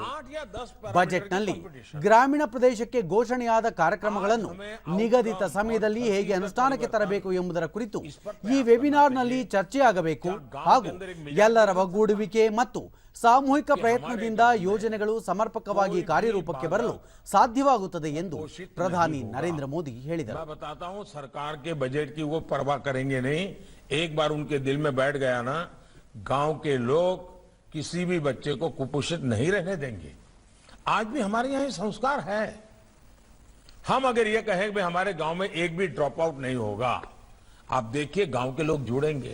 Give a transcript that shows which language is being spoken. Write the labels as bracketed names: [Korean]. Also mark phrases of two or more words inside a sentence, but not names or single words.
[Kannada] ಬಜೆಟ್ನಲ್ಲಿ ಗ್ರಾಮೀಣ ಪ್ರದೇಶಕ್ಕೆ ಘೋಷಣೆಯಾದ ಕಾರ್ಯಕ್ರಮಗಳನ್ನು ನಿಗದಿತ ಸಮಯದಲ್ಲಿ ಹೇಗೆ ಅನುಷ್ಠಾನಕ್ಕೆ ತರಬೇಕು ಎಂಬುದರ ಕುರಿತು ಈ ವೆಬಿನಾರ್ನಲ್ಲಿ ಚರ್ಚೆಯಾಗಬೇಕು ಹಾಗೂ ಎಲ್ಲರ ಒಗ್ಗೂಡುವಿಕೆ ಮತ್ತು ಸಾಮೂಹಿಕ ಪ್ರಯತ್ನದಿಂದ ಯೋಜನೆಗಳು ಸಮರ್ಪಕವಾಗಿ ಕಾರ್ಯರೂಪಕ್ಕೆ ಬರಲು ಸಾಧ್ಯವಾಗುತ್ತದೆ ಎಂದು ಪ್ರಧಾನಿ ನರೇಂದ್ರ ಮೋದಿ ಹೇಳಿದರು. [Hindi] मैं बताता हूं, सरकार के बजट की वो परवाह करेंगे नहीं. एक बार उनके दिल में बैठ गया ना, गांव के लोग किसी भी बच्चे को कुपोषित नहीं रहने देंगे. आज भी हमारे यहाँ संस्कार है. हम अगर ये कहें कि हमारे गांव में एक भी [English] drop out [Hindi] नहीं होगा, आप देखिए गांव के लोग जुड़ेंगे.